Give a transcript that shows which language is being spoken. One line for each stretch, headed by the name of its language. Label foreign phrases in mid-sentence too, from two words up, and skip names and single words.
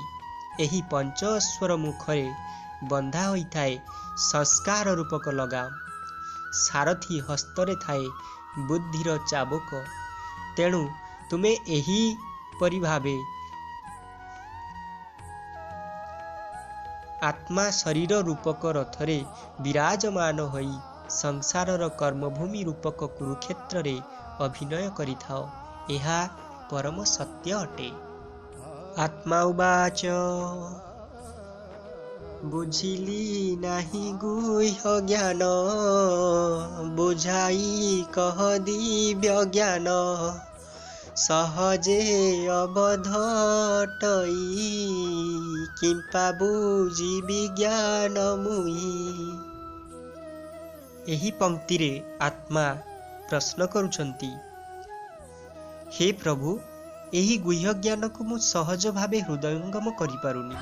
Odia: ଏହି ପଞ୍ଚ ଅଶ୍ୱର ମୁଖରେ ବନ୍ଧା ହୋଇଥାଏ ସଂସ୍କାର ରୂପକ ଲଗାମ ସାରଥୀ ହସ୍ତରେ ଥାଏ ବୁଦ୍ଧିର ଚାବୁକ ତେଣୁ ତୁମେ ଏହି ପରି ଭାବେ ଆତ୍ମା ଶରୀର ରୂପକ ରଥରେ ବିରାଜମାନ ହୋଇ ସଂସାରର କର୍ମଭୂମି ରୂପକ କୁରୁକ୍ଷେତ୍ର ରେ ଅଭିନୟ କରିଥାଓ ଏହା ପରମ ସତ୍ୟ ଅଟେ। ଆତ୍ମା ଉବାଚ ବୁଝିଲି ନାହିଁ ଗୁହ୍ୟ ଜ୍ଞାନ ବୁଝାଇ କହ ଦିବ୍ୟ ଜ୍ଞାନ ସହଜେ ଅବଧଟଇ କିମ୍ପା ବୁଝିବି ଜ୍ଞାନ ମୁଇ। ଏହି ପଂକ୍ତିରେ ଆତ୍ମା ପ୍ରଶ୍ନ କରୁଛନ୍ତି, ହେ ପ୍ରଭୁ, ଏହି ଗୁହ୍ୟ ଜ୍ଞାନକୁ ମୁଁ ସହଜ ଭାବେ ହୃଦୟଙ୍ଗମ କରିପାରୁନି।